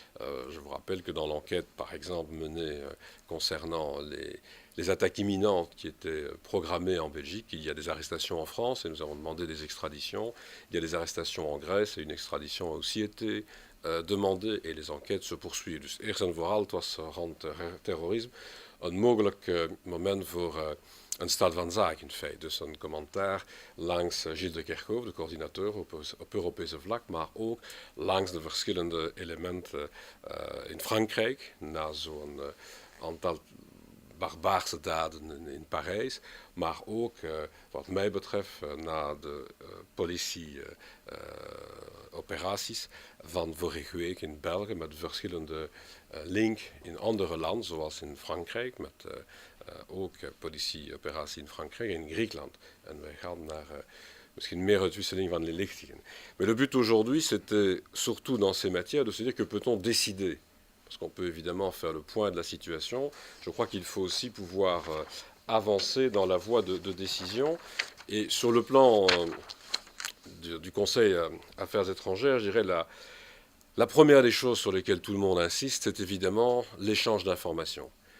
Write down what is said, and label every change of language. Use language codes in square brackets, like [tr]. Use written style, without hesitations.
[fr] Je vous rappelle que dans l'enquête, par exemple, menée concernant les attaques imminentes qui étaient programmées en Belgique, il y a des arrestations en France et nous avons demandé des extraditions. Il y a des arrestations en Grèce et une extradition a aussi été demandée et les enquêtes se poursuivent. [nl] Dus eerst en vooral, het was rond terrorisme een mogelijk moment voor een staat van zaken in feite. Dus een commentaar langs Gilles de Kerchove, de coördinateur op Europese vlak, maar ook langs de verschillende elementen in Frankrijk, na zo'n aantal barbaarse daden in Parijs, maar ook, wat mij betreft, na de politieoperaties van vorige week in België, met verschillende link in andere landen, zoals in Frankrijk, met ook politieoperatie in Frankrijk en in Griekenland. En wij gaan naar misschien meer uitwisseling van inlichtingen. [fr] Mais le but aujourd'hui, c'était surtout dans ces matières de se dire que peut-on décider, parce qu'on peut évidemment faire le point de la situation. Je crois qu'il faut aussi pouvoir avancer dans la voie de décision. Et sur le plan du Conseil Affaires étrangères, je dirais la première des choses sur lesquelles tout le monde insiste, c'est évidemment l'échange d'informations.